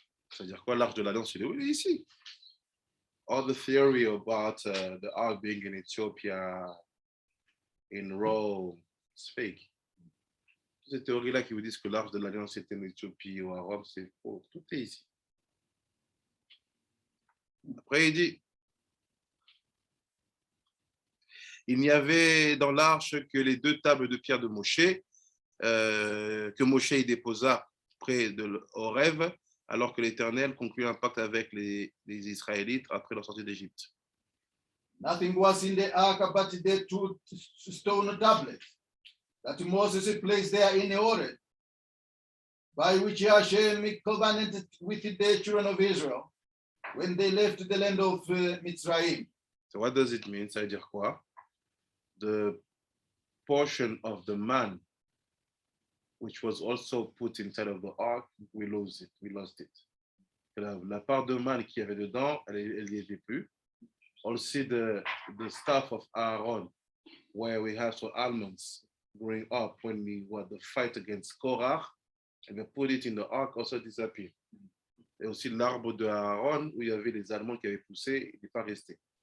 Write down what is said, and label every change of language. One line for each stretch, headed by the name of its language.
French: C'est-à-dire quoi, l'Arche de l'Alliance, il est ici.
English: All the theory about the Ark being in Ethiopia, in Rome, it's fake.
French: Ces théories-là qui vous disent que l'Arche de l'Alliance était en Éthiopie ou à Rome, c'est faux. Tout est ici. Après, il dit, il n'y avait dans l'arche que les 2 tables de pierre de Moshe, que Moshe y déposa près de Horeb, alors que l'Éternel conclut un pacte avec les Israélites après leur sortie d'Égypte.
English: Nothing was in the ark but the 2 stone tablets that Moses placed there in Horeb, by which Hashem covenanted with the children of Israel when they left the land of Mitzrayim. So what does it mean?
French: Ça veut dire quoi?
English: The portion of the man which was also put inside of the ark, we lost it.
French: La part de man qui avait dedans, elle n'y était plus.
English: Also the staff of Aaron, where we have some almonds growing up when we were the fight against Korah, and we put it in the ark, also disappeared.
French: Et aussi l'arbre de Aaron, où il y avait les almonds qui avaient poussé, il n'est pas resté.